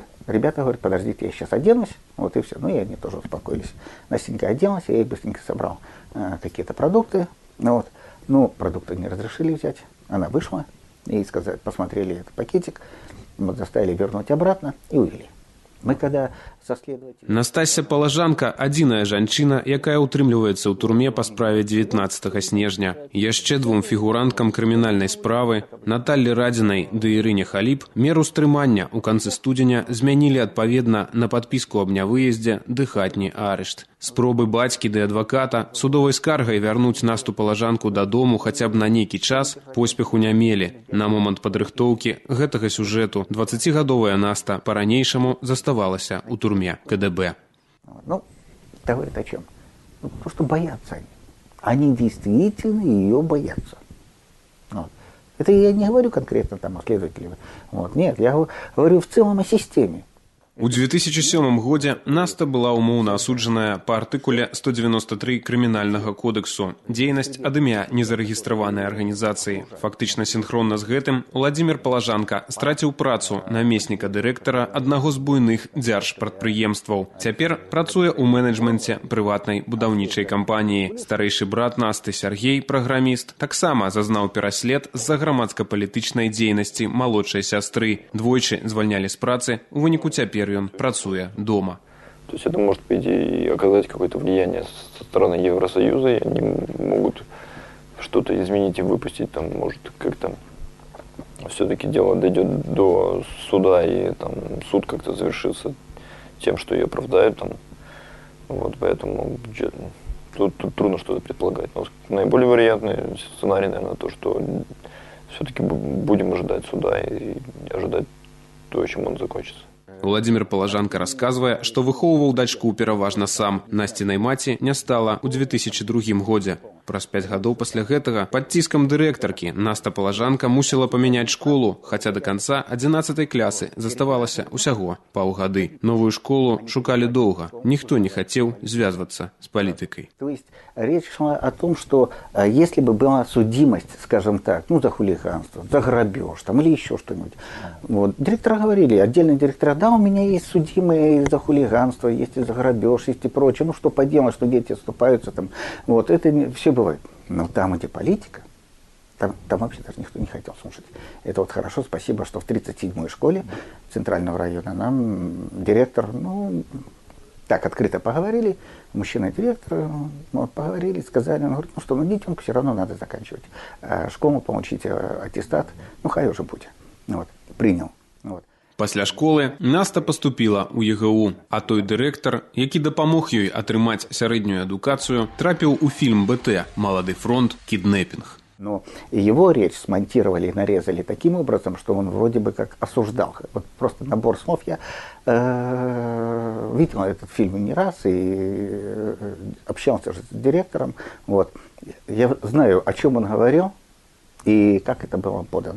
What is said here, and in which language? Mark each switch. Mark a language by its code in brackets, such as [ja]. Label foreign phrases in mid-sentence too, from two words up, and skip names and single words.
[ru] Ребята говорят, подождите, я сейчас оденусь, вот и все. Ну, и они тоже успокоились. Настенька оделась, я ей быстренько собрал какие-то продукты. Вот. Ну, продукты не разрешили взять. Она вышла, ей сказали, посмотрели этот пакетик, вот, заставили вернуть обратно и увели. Мы когда со следователем... [be] Настасья Палажанка – адзіная жанчына, якая утрымліваецца ў турме па справе 19 снежня. Яшчэ двум фігуранткам крымінальнай справы, Наталлі Радзінай ды Ірыне Халіп, меру стрымання ў канцы студзеня змянілі адпаведна на падпіску аб нявыездзе ды хатні арышт. Спробы бацькі ды адваката судовай скаргай вярнуць Насту Палажанку дадому хаця б на нейкі час поспеху не мелі. На момант падрыхтоўкі гэтага сюжэту 20-гадовая Наста па-ранейшаму заставалася ў турме КДБ. Ну, [ru] это говорит о чем? Ну, потому что боятся они. Они действительно ее боятся. Вот. Это я не говорю конкретно там о следователях. Вот. Нет, я говорю в целом о системе. [be] У 2007 годзе Наста была умоўна асуджаная па артыкуле 193 крымінальнага кодексу «Дзейнасць ад імя незарэгістраванай арганізацыі». Фактычна сінхронна з гэтым Уладзімір Палажанка страціў працу намесніка дырэктара аднаго з буйных дзяржпрадпрыемстваў. Цяпер працуе ў менеджменце прыватнай будаўнічай кампаніі. Старэйшы брат Насты Сяргей, праграміст, таксама зазнаў пераслед з-за грамадска-палітычнай дзейнасці малодшай сястры. Двойчы звальнялі з працы, у выніку цяпер он працуе дома. [ru] То есть это может, по идее, оказать какое-то влияние со стороны Евросоюза, и они могут что-то изменить и выпустить, там, может, как-то все-таки дело дойдет до суда, и там суд как-то завершится тем, что ее оправдают. Там. Вот, поэтому тут трудно что-то предполагать. Но наиболее вероятный сценарий, наверное, то, что все-таки будем ожидать суда и ожидать то, чем он закончится. [be] Уладзімір Палажанка расказвае, што выхоўваў дачку пераважна сам. Насцінай маці не стала ў 2002 годзе. Праз 5 гадоў пасля гэтага пад ціскам дырэктаркі Наста Палажанка мусіла памяняць школу, хаця да канца 11 класы заставалася ўсяго паўгады. Новую школу шукалі доўга. Ніхто не хацеў звязвацца з палітыкай. [ru] То есть речь шла о том, что если бы была судимость, скажем так, ну, за хулиганство, за грабеж там, или еще что-нибудь, вот, директора говорили, отдельные директора, да, у меня есть судимые за хулиганство, есть и за грабеж, есть и прочее, ну, что поделать, что дети оступаются, там, вот, это все бывает. Но там, где политика, там вообще даже никто не хотел слушать. Это вот хорошо, спасибо, что в 37-й школе Центрального района нам директор, ну, так открыто поговорили, мужчина-директор, вот, поговорили, сказали, он говорит, ну что, ну детенку все равно надо заканчивать. Школу получить аттестат, ну хай уже будет. Вот, принял. Вот. [be] Пасля школы Наста паступіла ў ЕГУ, а той дырэктар, які дапамог ёй атрымаць сярэднюю адукацыю, трапіў у фільм БТ «Малады фронт. Кіднэпінг». [ru] Но его речь смонтировали и нарезали таким образом, что он вроде бы как осуждал. Вот просто набор слов. Я видел этот фильм не раз и общался же с директором. Вот. Я знаю, о чем он говорил и как это было подано.